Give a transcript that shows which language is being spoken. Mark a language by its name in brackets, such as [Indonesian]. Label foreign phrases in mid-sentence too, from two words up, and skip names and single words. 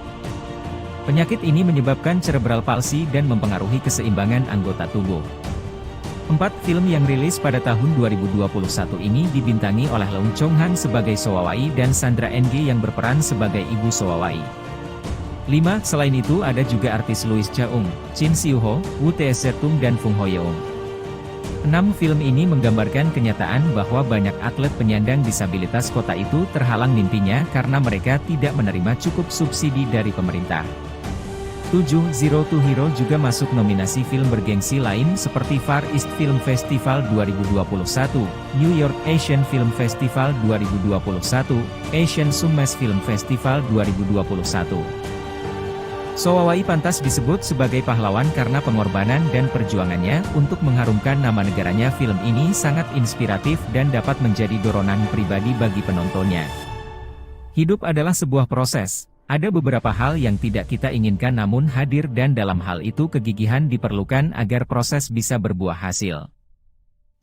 [Indonesian] Penyakit ini menyebabkan [English] cerebral palsy [Indonesian] dan mempengaruhi keseimbangan anggota tubuh. 4. Film yang rilis pada tahun 2021 ini dibintangi oleh Leung Chong Han sebagai So Wawai dan Sandra NG yang berperan sebagai ibu So Wawai. 5. Selain itu ada juga artis Louis Chaung, Chin Siu Ho, Wu Tae Setung dan Fung Ho Yeung. 6. Film ini menggambarkan kenyataan bahwa banyak atlet penyandang disabilitas kota itu terhalang mimpinya karena mereka tidak menerima cukup subsidi dari pemerintah. 7. Zero to Hero juga masuk nominasi film bergengsi lain seperti Far East Film Festival 2021, New York Asian Film Festival 2021, Asian Summes Film Festival 2021. So Wawai pantas disebut sebagai pahlawan karena pengorbanan dan perjuangannya untuk mengharumkan nama negaranya. Film ini sangat inspiratif dan dapat menjadi dorongan pribadi bagi penontonnya. Hidup adalah sebuah proses. Ada beberapa hal yang tidak kita inginkan namun hadir dan dalam hal itu kegigihan diperlukan agar proses bisa berbuah hasil.